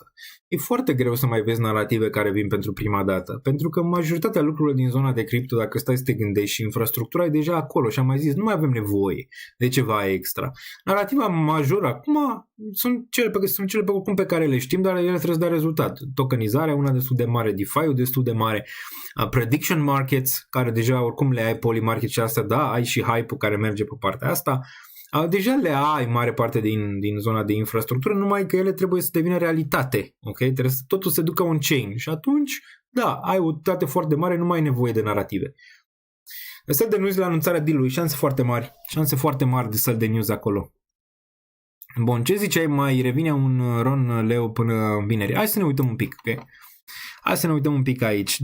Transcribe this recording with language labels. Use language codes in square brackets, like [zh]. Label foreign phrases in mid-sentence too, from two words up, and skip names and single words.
[ro] E foarte greu să mai vezi narative care vin pentru prima dată, pentru că majoritatea lucrurilor din zona de cripto, dacă stai să te gândești și infrastructura e deja acolo și am mai zis, nu mai avem nevoie de ceva extra. Narativa majoră acum sunt cele pe care le știm, dar ele trebuie să dea rezultat. Tokenizarea, una destul de mare, DeFi-ul destul de mare, [en] prediction markets, [ro] care deja oricum le ai, polymarket și asta, da, ai și hype-ul care merge pe partea asta. Deja le ai mare parte din zona de infrastructură, numai că ele trebuie să devină realitate, ok? Trebuie să totul se ducă on-chain și atunci, da, ai o utilitate foarte mare, nu mai ai nevoie de narative. [en] Sell de news [ro] la anunțarea deal-ului, șanse foarte mari de [en] sell de news [ro] acolo. Bun, ce ziceai, mai revine un Ron Leo până vineri? Hai să ne uităm un pic, ok? Hai să ne uităm un pic aici.